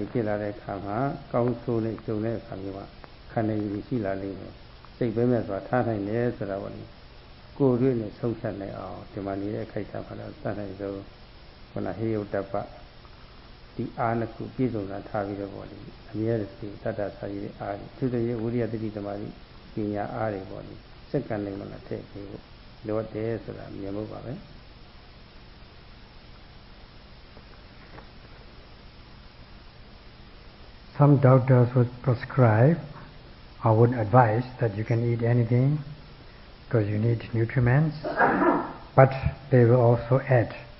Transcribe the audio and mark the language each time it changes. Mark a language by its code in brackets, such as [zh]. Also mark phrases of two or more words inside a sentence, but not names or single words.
[my] ဖြစ်လာတဲ့အခါမှာကောင်းဆိုးနဲ့ကြုံတဲ့အခါမျိုးကခန္ဓာရည်ရှိလာလိမ့်မယ်စိတ်ပဲမဲ့ဆိုတာထားနိုင်တယ်ဆိုတာပေါ့လေကိုယ်တွေ့နဲ့ဆုံးဖြတ်နိုင်အောင်ဒီမှာနေတဲ့အခိုက်အတန့်မှာတော့စနိုင်ဆုံးခုနဟေယုတ္တပဒီအားနှစ်ခုပြည့်စုံတာထားပြီးတော့ပေါ့လေအမြဲတည်းတတ္တစာရည်အားသူတည်းဝိရိယတတိသမာဓိပညာအားတွေပေါ့လေစက္ကန့်နိုင်မှလာထည့်ပြီးဖို့လိုတယ်ဆိုတာမြင်ဖို့ပါပဲ [en] Some doctors would prescribe or would advise that you can eat anything because you need nutriments, but they will also add